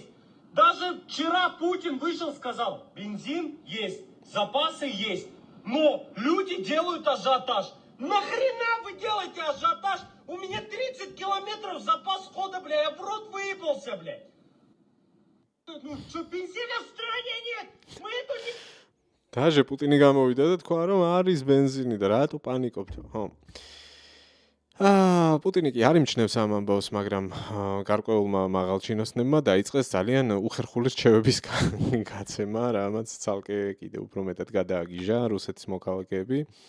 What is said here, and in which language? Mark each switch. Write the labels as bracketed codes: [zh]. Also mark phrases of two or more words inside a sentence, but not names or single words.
[ru] Даже вчера Путин вышел, сказал, бензин есть, запасы есть. Но люди делают ажиотаж. Нахрена вы делаете ажиотаж? У меня 30 километров запас хода, бля, я в рот выебался, блядь. Ну что, бензина в стране нет? Мы эту не... [ka] Даже პუტინი გამოვიდა და თქვა რომ არის бенზინი და რატო პანიკობთ, ხო? პუტინი კი არ იმჩნევს ამ ამბავს, მაგრამ გარკვეულმა მაღალჩინოსნებმა დაიწყეს ძალიან უხერხული რჩევების გაცემა, რამაც ცალკე კიდევ უფრო მეტად გადააგიჟა რუსეთის მოქალაქეები.